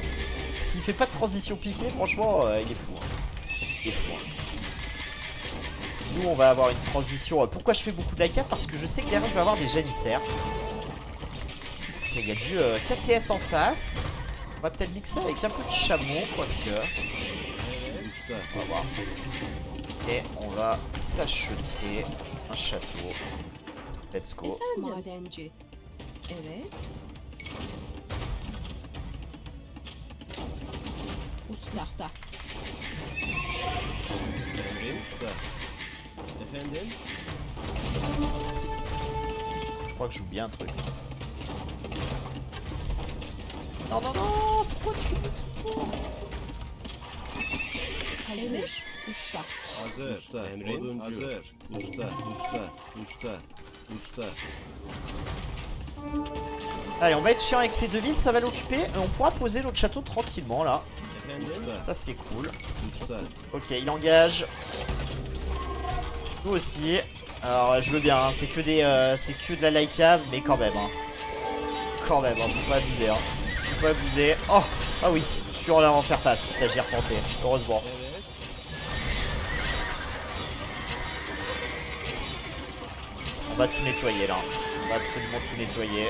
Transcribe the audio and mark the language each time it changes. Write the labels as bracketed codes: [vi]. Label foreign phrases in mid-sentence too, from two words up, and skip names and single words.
[fr] S'il fait pas de transition piquée, franchement, il est fou. Hein. Il est fou. Hein. Nous on va avoir une transition. Pourquoi je fais beaucoup de like? Parce que je sais que derrière je vais avoir des janissaires. Il y a du KTS en face. On va peut-être mixer avec un peu de chameau, quoique. [tr] Evet. Usta. [fr] On va voir. Et on va s'acheter un château. [en] Let's go. [tr] Madenci. Evet. Usta. Emrin? Usta. Efendim? [fr] Je crois que je joue bien un truc. Non, non, non. Pourquoi tu fais tout? [tr] Hazır. Usta. Hazır. Usta. Emrin? Hazır. Usta. [fr] Allez, on va être chiant avec ces deux villes, ça va l'occuper. On pourra poser l'autre château tranquillement là. [tr] Efendim? [fr] Ça c'est cool. [tr] Usta. [fr] Ok, il engage. Nous aussi. Alors je veux bien, hein. C'est que de la like-up, mais quand même. Hein. Quand même, hein. Faut pas abuser. Hein. Faut pas abuser. Oh, ah oui, je suis en l'air en faire face. Putain, j'y ai repensé. Heureusement. [tr] Evet. [fr] On va tout nettoyer là. On va absolument tout nettoyer.